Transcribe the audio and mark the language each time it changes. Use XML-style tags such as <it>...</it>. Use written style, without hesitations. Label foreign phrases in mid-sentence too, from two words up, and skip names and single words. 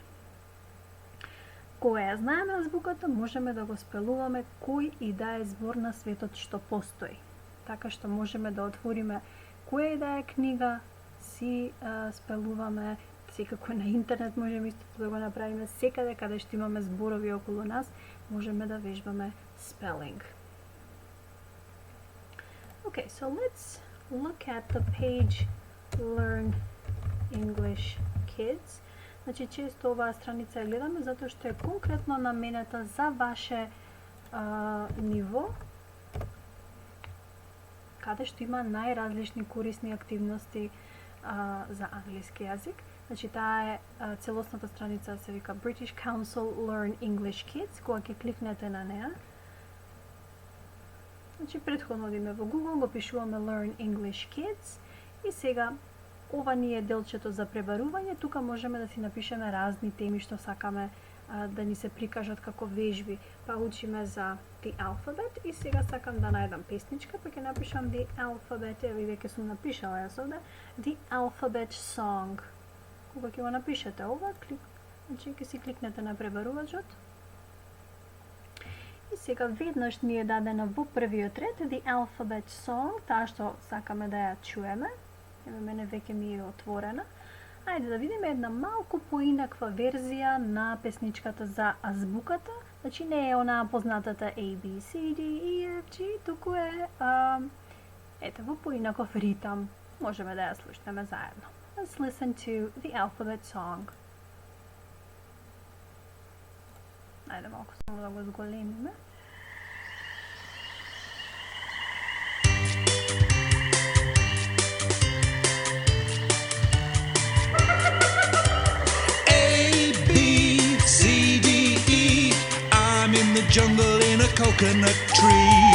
<mk>Кога ја знаеме азбуката, можеме да го спелуваме кој и да е збор на светот што постои. Така што можеме да отвориме која и да е книга, си спелуваме, секако на интернет можеме исто да го направиме, секаде каде што имаме зборови околу нас, можеме да вежбаме spelling.</mk> <en>Okay, so let's look at the page Learn English Kids.</en> <mk>Значи, често оваа страница ја гледаме затоа што е конкретно наменета за ваше ниво, каде што има најразлични корисни активности за англиски јазик. Значи, таа е целосната страница се вика British Council Learn English Kids. Кога ќе кликнете на неа, значи, претходно одиме во Google, го пишуваме Learn English Kids и сега ова ни е делчето за пребарување. Тука можеме да си напишеме разни теми што сакаме да ни се прикажат како вежби. Па учиме за</mk> <en>the alphabet</en> <mk>и сега сакам да најдам песничка, па ќе напишам</mk> <en>the alphabet,</en> <mk>ево и веќе сум напишала јас овде,</mk> <en>the alphabet song.</en> <mk>Кога ќе го напишете ова, значи ќе си кликнете на пребарувачот. И сега веднаш ни е дадена во првиот ред</mk> <en>the alphabet song,</en> <mk>таа што сакаме да ја чуеме. Еве мене веќе ми е отворена. Ајде да видиме една малку поинаква верзија на песничката за азбуката. Значи не е онаа познатата A, B, C, D, E, F, G, туку е ете во поинаков ритам. Можеме да ја слушнеме заедно.</mk> <en>Let's listen to the alphabet song.</en> <mk>Ајде малку само да го зголемиме.</mk> <en>Jungle in a coconut tree.</en>